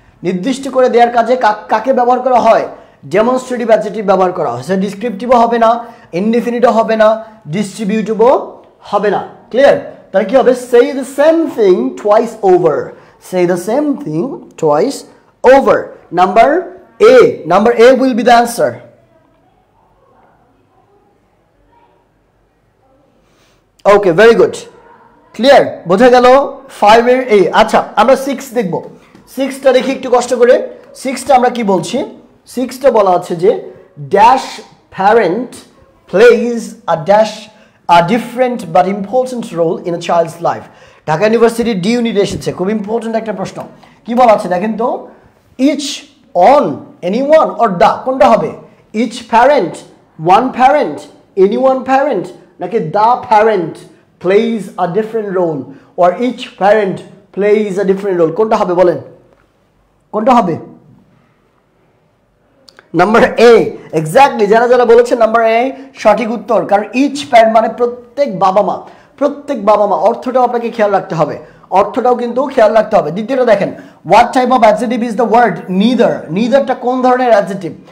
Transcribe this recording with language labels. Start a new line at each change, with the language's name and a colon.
Bangla: নির্দিষ্ট করে দেওয়ার কাজে কাকে ব্যবহার করা হয়? ডেমনস্ট্রেটিভ অ্যাডজেক্টিভ ব্যবহার করা হয়। সে ডিসক্রিপটিভও হবে না, ইনডিফিনিটও হবে না, ডিস্ট্রিবিউটিভও হবে না। ক্লিয়ার? তাহলে কি হবে?
English: Say the same thing twice over, say the same thing twice over. Number A will be the answer. Okay, very good. Clear?
Bangla: বোঝা গেল 5 এর A। আচ্ছা, আমরা 6 দেখব। 6টা দেখি একটু কষ্ট করে। 6টা আমরা কি বলছি? 6টা বলা আছে যে
English: dash parent plays a different but important role in a child's life.
Bangla: Dhaka ইউনিভার্সিটির ডি ইউনিট এসেছে, খুব ইম্পর্টেন্ট একটা প্রশ্ন। কি বলা আছে দেখেন তো,
English: each, on, anyone or the,
Bangla: কোনটা হবে?
English: each parent, one parent, any one parent
Bangla: নাকি
English: the parent plays a different role, or each parent plays a different role,
Bangla: কোনটা হবে বলেন? কোনটা হবে? নাম্বার এ, এক্স্যাক্টলি, যারা যারা বলেছেন নাম্বার এ সঠিক উত্তর। কারণ
English: each parent
Bangla: মানে প্রত্যেক বাবা মা, প্রত্যেক বাবা মা। অর্থটাও আপনাকে খেয়াল রাখতে হবে, অর্থটাও কিন্তু খেয়াল রাখতে হবে। দ্বিতীয়টা দেখেন,
English: What type of adjective is the word neither.
Bangla: নিদারটা কোন ধরনের অ্যাডজেক্টিভ?